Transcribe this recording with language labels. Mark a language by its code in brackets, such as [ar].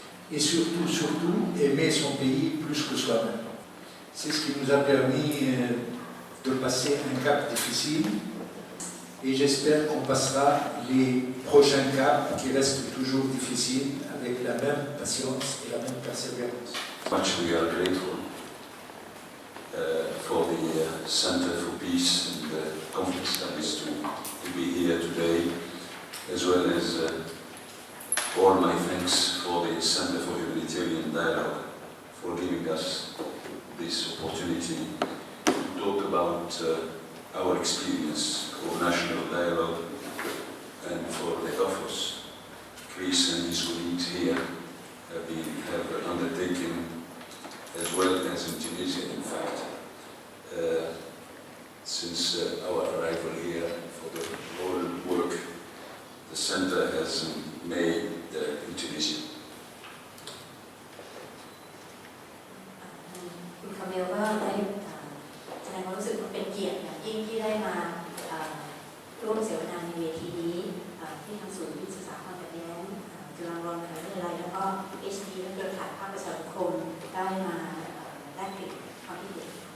[fr] Et surtout, aimer son pays plus que soi-même. C'est ce qui nous a permis de passer un cap difficile et j'espère qu'on passera les prochains caps qui restent toujours difficiles avec la même patience et la même persévérance. [en] Much we are grateful for the Center for Peace and Conflict Studies to be here today, as well as all my thanks for the Center for Humanitarian Dialogue for giving us this opportunity to talk about our experience of national dialogue and for the efforts Chris and his colleagues here have undertaken, as well as in Tunisia, in fact, since our arrival here for the whole work the Center has made in Tunisia. [th] คุณคาเมลก็ได้แสดงความรู้สึกว่าเป็นเกียรติอย่างยิ่งที่ได้มาร่วมเสวนาในเวทีนี้ที่ทางศูนย์ศึกษาความขัดแย้งจุฬาลงกรณ์มหาวิทยาลัยแล้วก็ HD และเครือข่ายภาคประชาสังคมได้มาแลกเปลี่ยนความคิดเห็น